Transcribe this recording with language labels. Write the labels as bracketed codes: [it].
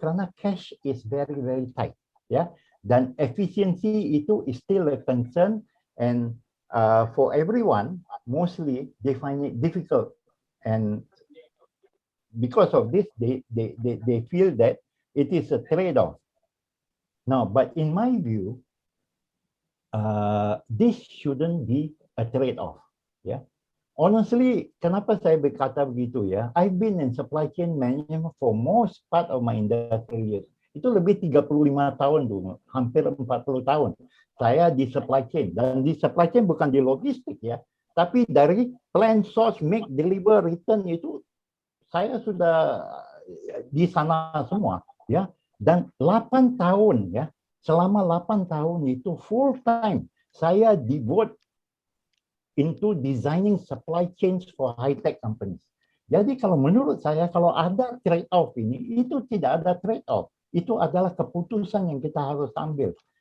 [en] Karena cash is very, very tight. Ya. Dan efficiency itu is still a concern, and for everyone, mostly they find it difficult, and because of this, they feel that it is a trade-off. Now, but in my view, this shouldn't be a trade-off. Yeah, honestly, [id] kenapa saya berkata begitu ya? [en] I've been in supply chain management for most part of my industrial years. [id] Itu lebih 35 tahun dulu, hampir 40 tahun. Saya di supply chain, dan di supply chain bukan di logistik ya, tapi dari plan, source, make, deliver, return itu saya sudah di sana semua ya. Dan 8 tahun ya, selama 8 tahun itu full time saya devote [en] into designing supply chains for high-tech companies. [id] Jadi kalau menurut saya, kalau ada trade-off ini, itu tidak ada trade-off. Itu adalah keputusan yang kita harus ambil.